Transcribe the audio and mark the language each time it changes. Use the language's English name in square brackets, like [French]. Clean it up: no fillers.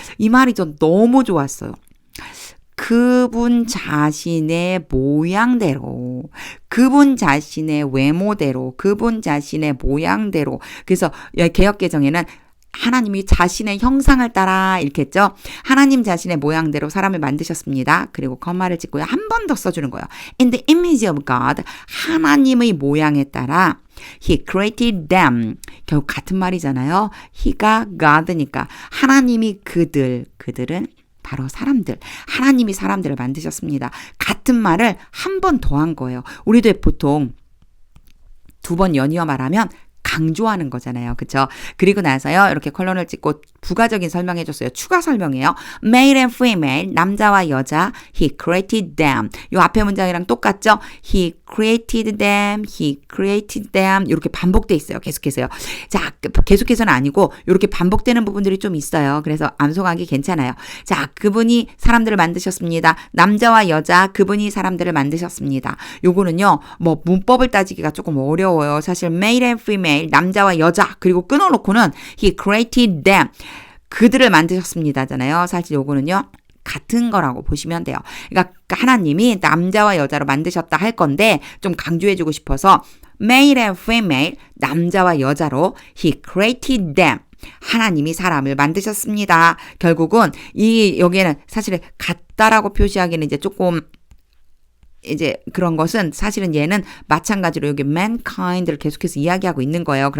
[Korean] 이 말이 전 너무 좋았어요. 그분 자신의 모양대로, 그분 자신의 외모대로, 그분 자신의 모양대로. 그래서 개역개정에는 하나님이 자신의 형상을 따라 이렇게 했죠. 하나님 자신의 모양대로 사람을 만드셨습니다. 그리고 컴마를 찍고요. 한 번 더 써주는 거예요. [English] In the image of God, [Korean] 하나님의 모양에 따라 [English] He created them. [Korean] 결국 같은 말이잖아요. He가 God니까 하나님이 그들은 바로 사람들. 하나님이 사람들을 만드셨습니다. 같은 말을 한 번 더 한 거예요. 우리도 보통 두 번 연이어 말하면 강조하는 거잖아요. 그렇죠? 그리고 나서요. 이렇게 컬럼을 찍고 부가적인 설명해 줬어요. 추가 설명이에요. [English] Male and female, [Korean] 남자와 여자. [English] He created them. [Korean] 요 앞에 문장이랑 똑같죠? [English] He created them. He created them. [Korean] 이렇게 반복돼 있어요. 계속해서요. 자, 계속해서는 아니고 이렇게 반복되는 부분들이 좀 있어요. 그래서 암송하기 괜찮아요. 자, 그분이 사람들을 만드셨습니다. 남자와 여자, 그분이 사람들을 만드셨습니다. 요거는요. 뭐 문법을 따지기가 조금 어려워요. 사실 [English] male and female, [Korean] 남자와 여자, 그리고 끊어놓고는 [English] he created them. [Korean] 그들을 만드셨습니다잖아요. 사실 요거는요. 같은 거라고 보시면 돼요. 그러니까 하나님이 남자와 여자로 만드셨다 할 건데 좀 강조해주고 싶어서 [English] male and female, [Korean] 남자와 여자로 [English] he created them. [Korean] 하나님이 사람을 만드셨습니다. 결국은 여기에는 사실 같다라고 표시하기는 이제 조금 이제 그런 것은 사실은 얘는 마찬가지로 여기 mankind를 계속해서 이야기하고 있는 거예요.